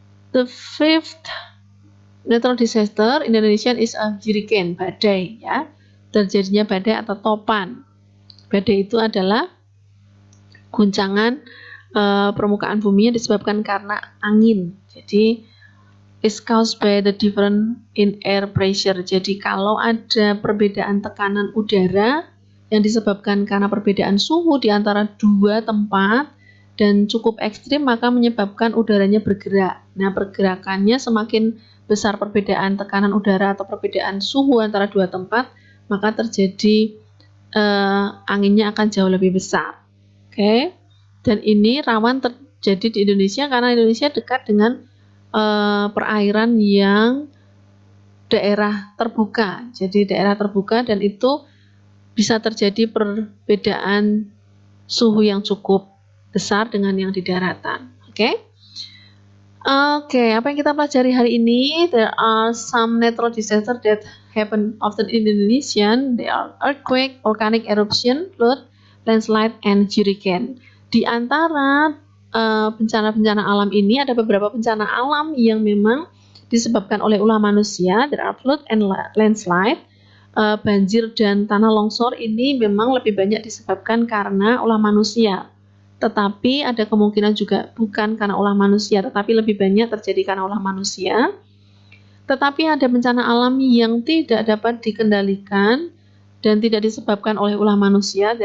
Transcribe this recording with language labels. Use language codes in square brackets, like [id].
[en] The fifth natural disaster in Indonesia is a hurricane, [id] badai, ya. Terjadinya badai atau topan. Badai itu adalah guncangan permukaan bumi yang disebabkan karena angin. [en] Jadi is caused by the difference in air pressure. [id] Jadi kalau ada perbedaan tekanan udara yang disebabkan karena perbedaan suhu di antara dua tempat dan cukup ekstrim, maka menyebabkan udaranya bergerak. Nah, pergerakannya semakin besar perbedaan tekanan udara atau perbedaan suhu antara dua tempat, maka terjadi anginnya akan jauh lebih besar. Oke. Dan ini rawan terjadi di Indonesia karena Indonesia dekat dengan perairan yang daerah terbuka. Jadi daerah terbuka, dan itu bisa terjadi perbedaan suhu yang cukup besar dengan yang di daratan. Oke. Oke, apa yang kita pelajari hari ini? [en] There are some natural disasters that happen often in Indonesia. They are earthquake, volcanic eruption, flood, landslide, and hurricane. [id] Di antara bencana-bencana alam ini ada beberapa bencana alam yang memang disebabkan oleh ulah manusia. [en] There are flood and landslide. [id] Banjir dan tanah longsor ini memang lebih banyak disebabkan karena ulah manusia. Tetapi ada kemungkinan juga bukan karena ulah manusia, tetapi lebih banyak terjadi karena ulah manusia. Tetapi ada bencana alam yang tidak dapat dikendalikan dan tidak disebabkan oleh ulah manusia.